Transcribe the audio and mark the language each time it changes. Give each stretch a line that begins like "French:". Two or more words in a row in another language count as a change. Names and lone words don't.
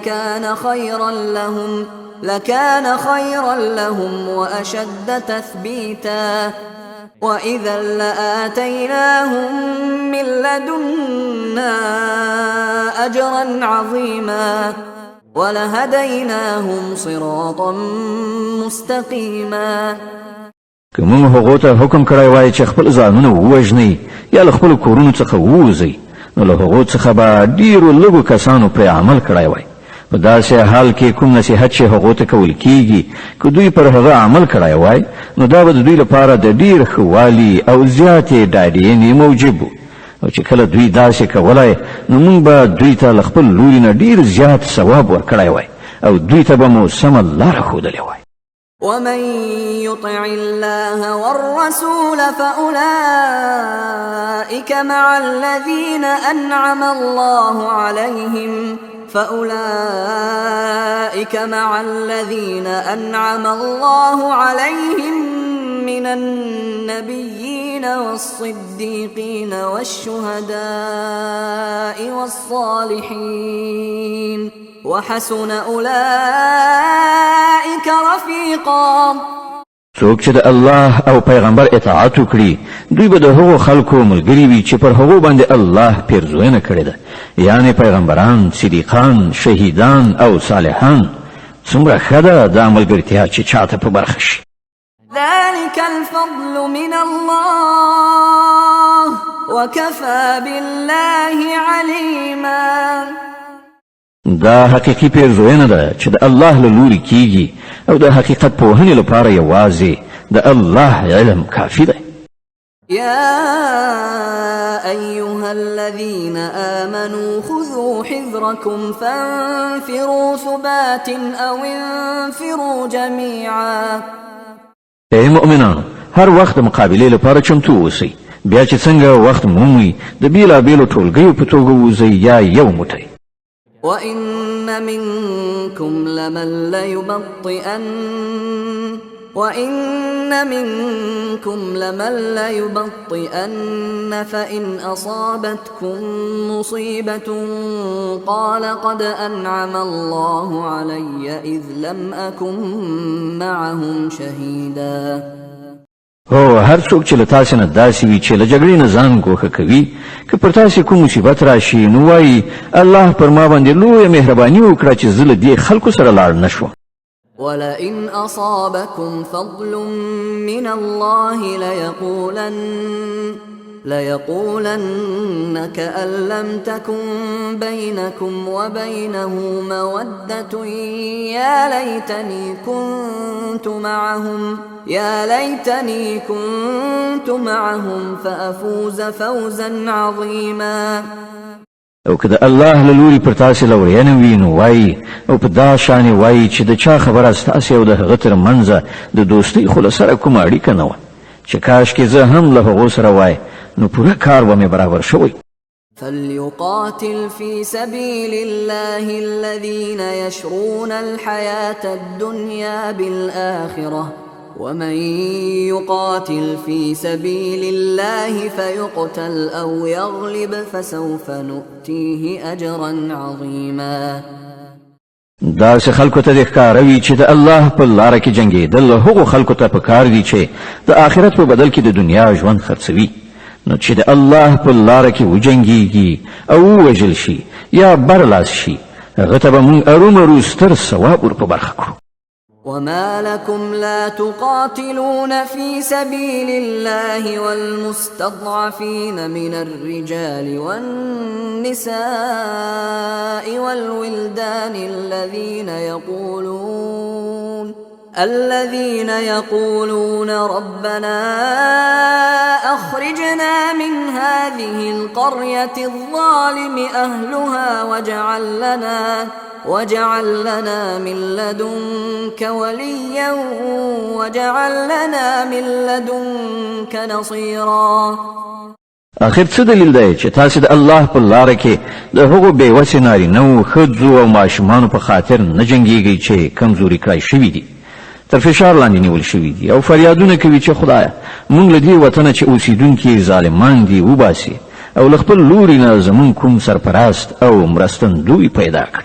Arabic: لكان خيرا لهم وأشد تثبيتا وإذا لآتيناهم من لدنا أجرا عظيما ولهديناهم صراطا مستقيما.
Pashto: که موږ هغو ته حکم کړی وای چې خپل ځانونه ووژنئ یا له خپلو کورونو څخه ووځئ نو له هغو څخه به ډېرو لږو کسانو پرې عمل کړی وای. په داسې حال کې کوم نصیحت چې هغو ته کول کیږي که دوی پر هغه عمل کړی وای نو دا به د دوی لپاره د ډېر ښه والي او زیاتې ډاډینې موجب و او چې کله دوی داسې کولای نو موږ به دوی ته له خپل لوري نه ډېر زیات ثواب ورکړی وای او دوی ته به مو سمه لاره ښودلې وای.
Arabic: ومن يطع الله والرسول فأولئك مع الذين أنعم الله عليهم من النبيين والصديقين والشهداء والصالحين وحسن أولئك رفيقا.
Pashto: څوک چې د الله او پیغمبر اطاعت وکړي دوی به د هغو خلکو ملګري وي چې پر هغو باندې الله پیرزوینه کړې ده، یعنی پیغمبران، صدیقان، شهیدان او صالحان. څومره ښه ده دا ملګرتیا چې چاته په برخه شي.
Arabic: ذلك الفضل من الله وكفى بالله عليما.
Pashto: دا حقیقي پیرزوینه ده چې د الله له لوري کیږي او د حقیقت پوهنې لپاره یوازې د الله علم کافي دی.
Arabic: يا أيها الذين آمنوا خذوا حذركم فانفروا ثبات أو انفروا جميعا.
Pashto: ای مؤمنانو، هر وخت مقابلې لپاره چمتو اوسئ، بیا چې څنګه وخت مومئ د بیلابیلو ټولګیو په توګه ووځئ یا یو موټی.
Arabic: وإن منكم لمن ليبطئن فإن أصابتكم مصيبة قال قد أنعم الله علي إذ لم أكن معهم شهيدا.
Pashto: هو هر څوک چې له تاسې نه داسې وي چې له جګړې نه ځان ګوښه کوي که پر تاسې کوم مصیبت راشي نو وایي الله پر ما باندې لویه مهرباني وکړه چې زه له دې خلکو سره لاړ نه شوم.
Arabic: ولئن أصابكم فضل من الله ليقولن كأن لم تكن بينكم وبينه مودة يا ليتني كنت معهم فأفوز فوزا عظيما.
Pashto: او که د الله له لوري پر تاسې لورینه وي نو وایي او په دا شانې وایي چې د چا خبره ستاسې او د هغه تر منځه د دوستۍ خو له سره کومه اړیکه نه وه چې کاشکې زه هم له هغو سره وای نو پوره کار به مې برابر شوی.
Arabic: فليقاتل في سبيل الله الذين يشرون الحياة الدنيا بالآخرة ومن يقاتل في سبيل الله فيقتل أو يغلب فسوف نؤتيه أجرا عظيما.
Pashto: داسې خلکو ته د ښکاروي چې د الله په لاره کې جنګېدل هغو خلکو ته پکار دي چې د آخرت په بدل کې د دنیا ژوند خرڅوي، نو چې د الله په لاره کې وجنګېږي او ووژل شي یا برلاس شي هغه ته به موږ ارومرو ستر ثواب ور په برخه کړو.
Arabic: وما لكم لا تقاتلون في سبيل الله والمستضعفين من الرجال والنساء والولدان الذين يقولون ربنا أخرجنا من هذه القرية الظالم أهلها واجعل لنا من لدنك وليا واجعل لنا من لدنك نصيرا.
Pashto: آخر څه دلیل دی چې تاسو د الله په لاره کې د هغو بېوسې نارینهو ښځو او ماشومانو په خاطر نه جنګېږئ چې کمزوري کړای شوي دي، تر فشار لاندې نیول شوي دي او فریادونه کوي چې خدایه موږ له دې وطنه چې اوسېدونکي ظالمان دي وباسي او له خپل لوري نه زموږ کوم سرپرست او مرستندوی پیدا کړي.